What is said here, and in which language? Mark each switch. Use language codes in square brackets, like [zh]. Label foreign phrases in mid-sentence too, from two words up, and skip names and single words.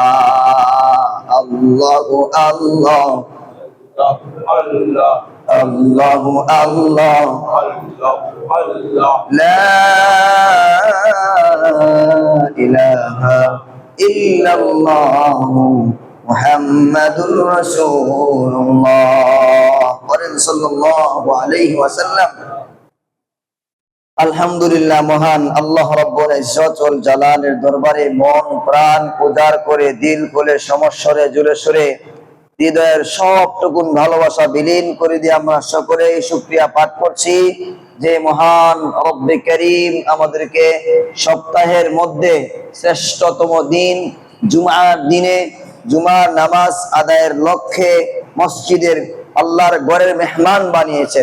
[ar] اللہ اللہ اللہ اللہ لا الہ الا اللہ محمد رسول اللہ صلى الله عليه وسلم. [bn] আলহামদুলিল্লাহ, মহান আল্লাহ রাব্বুল ইজ্জত ওয়াল জালালের দরবারে মন প্রাণ উজাড় করে দিল খুলে সমস্বরে জুড়ে সুরে হৃদয়ের সবটুকুন ভালোবাসা বিলীন করে দিয়ে আমরা সকলেই শুকরিয়া পাঠ করছি যে মহান রব্বে করিম আমাদেরকে সপ্তাহের মধ্যে শ্রেষ্ঠতম দিন জুমার দিনে জুমার নামাজ আদায়ের লক্ষ্যে মসজিদের আল্লাহর ঘরের মেহমান বানিয়েছেন।